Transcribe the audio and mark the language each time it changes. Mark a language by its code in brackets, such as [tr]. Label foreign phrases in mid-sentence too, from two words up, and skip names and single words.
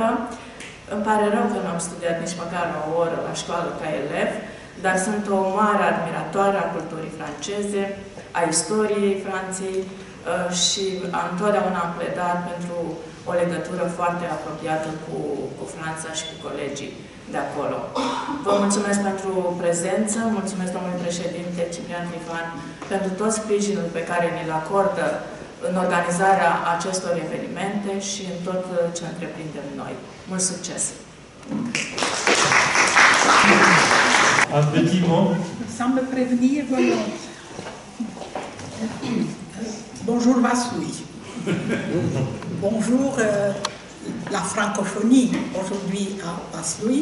[ro] Îmi pare rău că nu am studiat nici măcar o oră la școală ca elev, dar sunt o mare admiratoare a culturii franceze, a istoriei Franței și întotdeauna am pledat pentru o legătură foarte apropiată cu Franța și cu colegii de acolo. Vă mulțumesc pentru prezență, mulțumesc domnului președinte Ciprian Trifan pentru tot sprijinul pe care ni-l acordă în organizarea acestor evenimente și în tot ce întreprindem noi. Mult succes! [fr] Un petit mot. Sans me prévenir, voilà. Bonjour Vaslui. Bonjour la francophonie aujourd'hui à Vaslui.